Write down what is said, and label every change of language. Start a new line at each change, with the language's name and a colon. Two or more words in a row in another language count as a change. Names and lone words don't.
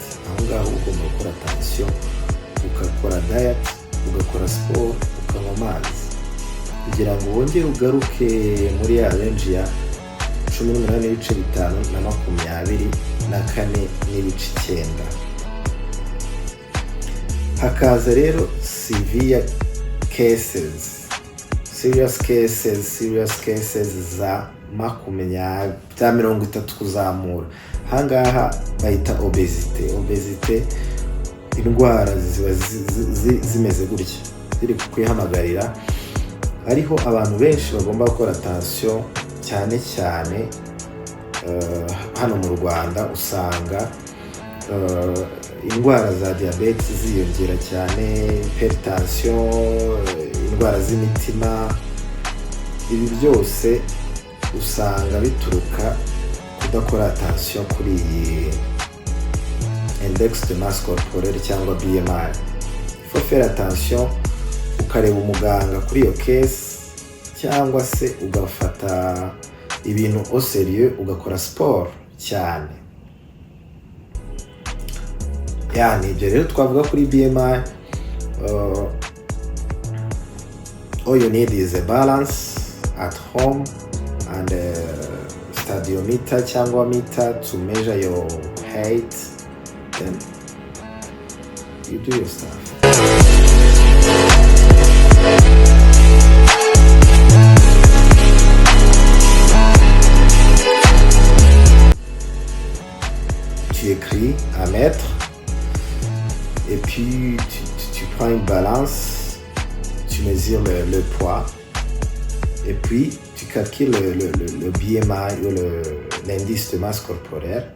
Kinyarwanda: Aho ngaho ugomba gukora attention, ugakora diet, ugakora siporo, ukanywa amazi kugira ngo wongere ugaruke muri ya range ya 18.5 na 24.9. Hakaza rero
English: severe cases, serious cases
Kinyarwanda: za 30 kuzamura. Hangaha bayita obesite, indwara ziba zimeze gutya ziri kwihamagarira. Hariho abantu benshi bagomba gukora attention, cyane cyane hano mu Rwanda usanga indwara za diabete ziyongera cyane, hypertension, indwara z'imitima. Ibi byose usanga bituruka kudakora attention kuri iyi
French: index de masse corporelle
Kinyarwanda: cyangwa BMI.
French: Il faut faire attention,
Kinyarwanda: ukareba umuganga kuri iyo case, cyangwa se ugafata ibintu
French: au sérieux,
Kinyarwanda: ugakora sport cyane. Yani ibyo rero twavuga kuri BMI.
English: All you need is a balance at home and a stadiometer cyangwa meter to measure your height, then you do your stuff.
French: Tu écris à mètre et puis tu prends une balance, tu mesures le poids et puis tu calcules le BMI ou l'indice de masse corporelle.